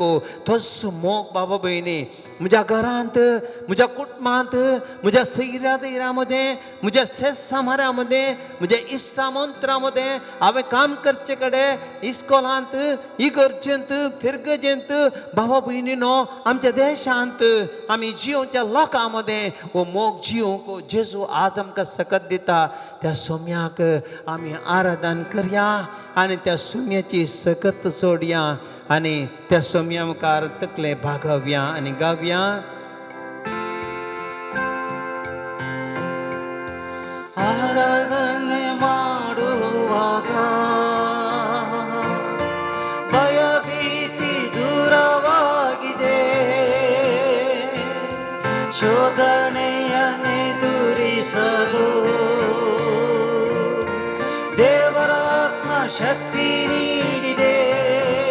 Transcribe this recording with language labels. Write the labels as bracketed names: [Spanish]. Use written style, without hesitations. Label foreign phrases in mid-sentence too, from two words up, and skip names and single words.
[Konkani] तोच मोग बाबा भयणी म्हज्या घरांत, म्हज्या कुटुंबांत, म्हज्या सैऱ्या दैऱ्या मदें, म्हज्या शेजाऱ्या मदें, म्हज्या इश्टामंत्रा मदें, हांवें काम करचे कडेन, इस्कॉलांत, इगर्जेंत, फिरगजेंत, भावा भयणीनो, आमच्या देशांत आमी जियोच्या लोकां मदें हो मोग जियोंक जेजू आज आमकां सकत दिता. त्या सोम्याक आमी आराधन करया आनी त्या सोम्याची सकत सोडया आनी त्या सोम्या मुखार तकले भागवया आनी गावया. [Kannada] ಆರಾಧನೆ ಮಾಡುವಾಗ ಭಯಭೀತಿ ದೂರವಾಗಿದೆ. ಶೋಧನೆಯನ್ನೆದುರಿಸಲು ದೇವರ ಆತ್ಮ ಶಕ್ತಿ ನೀಡಿದೆ.